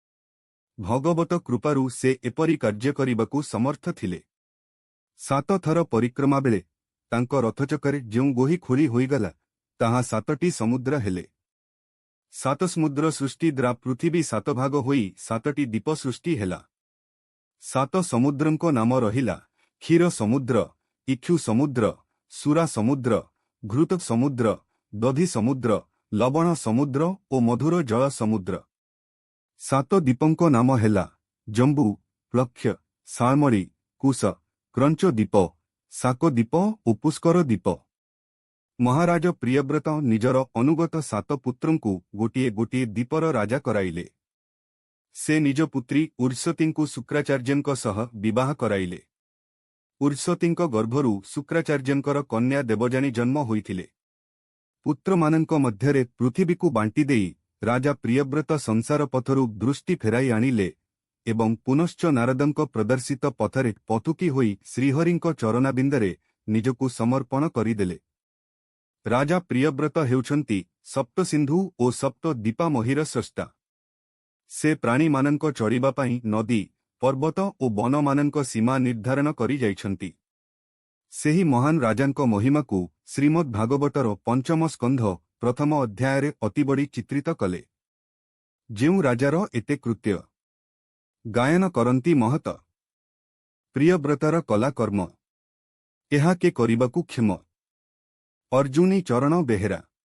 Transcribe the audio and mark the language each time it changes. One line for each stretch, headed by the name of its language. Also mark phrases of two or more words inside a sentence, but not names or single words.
Odia: ଭଗବତ କୃପାରୁ ସେ ଏପରି କାର୍ଯ୍ୟ କରିବାକୁ ସମର୍ଥ ଥିଲେ। 7 ଥର ପରିକ୍ରମା ବେଳେ ତାଙ୍କ ରଥଚକରେ ଯେଉଁ ଗୋହି ଖୋଳି ହୋଇଗଲା ତାହା 7ଟି ସମୁଦ୍ର ହେଲେ। 7 ସମୁଦ୍ର ସୃଷ୍ଟି ଦ୍ୱାରା ପୃଥିବୀ 7 ଭାଗ ହୋଇ 7ଟି ଦ୍ୱୀପ ସୃଷ୍ଟି ହେଲା। 7 ସମୁଦ୍ରଙ୍କ ନାମ ରହିଲା କ୍ଷୀର ସମୁଦ୍ର, ଇକ୍ଷୁ ସମୁଦ୍ର, ସୁରା ସମୁଦ୍ର, ଘୃତ ସମୁଦ୍ର, ଦଧି ସମୁଦ୍ର, ଲବଣ ସମୁଦ୍ର ଓ ମଧୁର ଜଳ ସମୁଦ୍ର। 7 ଦ୍ୱୀପଙ୍କ ନାମ ହେଲା ଜମ୍ବୁ, ପ୍ଲକ୍ଷ୍ୟ, ସାଳମଳୀ, କୁଶ, କ୍ରଞ୍ଚ ଦ୍ୱୀପ, ସାକୋ ଦ୍ୱୀପ ଓ ପୁଷ୍କର ଦ୍ୱୀପ। ମହାରାଜ ପ୍ରିୟବ୍ରତ ନିଜର ଅନୁଗତ 7 ପୁତ୍ରଙ୍କୁ ଗୋଟିଏ ଗୋଟିଏ ଦ୍ୱୀପର ରାଜା କରାଇଲେ। ସେ ନିଜ ପୁତ୍ରୀ ଉର୍ବଶୀଙ୍କୁ ଶୁକ୍ରାଚାର୍ଯ୍ୟଙ୍କ ସହ ବିବାହ କରାଇଲେ। ଉର୍ବଶୀଙ୍କ ଗର୍ଭରୁ ଶୁକ୍ରାଚାର୍ଯ୍ୟଙ୍କର କନ୍ୟା ଦେବଜାନୀ ଜନ୍ମ ହୋଇଥିଲେ। ପୁତ୍ରମାନଙ୍କ ମଧ୍ୟରେ ପୃଥିବୀକୁ ବାଣ୍ଟି ଦେଇ ରାଜା ପ୍ରିୟବ୍ରତ ସଂସାର ପଥରୁ ଦୃଷ୍ଟି ଫେରାଇ ଆଣିଲେ ଏବଂ ପୁନଶ୍ଚ ନାରଦଙ୍କ ପ୍ରଦର୍ଶିତ ପଥରେ ପଥୁକି ହୋଇ ଶ୍ରୀହରିଙ୍କ ଚରଣାବିନ୍ଦରେ ନିଜକୁ ସମର୍ପଣ କରିଦେଲେ। ରାଜା ପ୍ରିୟବ୍ରତ ହେଉଛନ୍ତି ସପ୍ତସିନ୍ଧୁ ଓ ସପ୍ତ ଦୀପାମହୀର ସ୍ରଷ୍ଟା। ସେ ପ୍ରାଣୀ ମାନଙ୍କ ଚଢ଼ିବା ପାଇଁ ନଦୀ, ପର୍ବତ ଓ ବନ ମାନଙ୍କ ସୀମା ନିର୍ଦ୍ଧାରଣ କରି ଯାଇଛନ୍ତି। ସେହି ମହାନ ରାଜାଙ୍କ ମହିମାକୁ ଶ୍ରୀମଦ୍ ଭାଗବତର 5ମ ସ୍କନ୍ଧ ପ୍ରଥମ ଅଧ୍ୟାୟରେ ଅତି ବଡ଼ି ଚିତ୍ରିତ କଲେ। ଯେଉଁ ରାଜାର ଏତେ କୃତ୍ୟ ଗାୟନ କରନ୍ତି ମହତ ପ୍ରିୟବ୍ରତର କଳା କର୍ମ ଏହା କେ କରିବାକୁ କ୍ଷେମ। अर्जुनी चरण बेहेरा।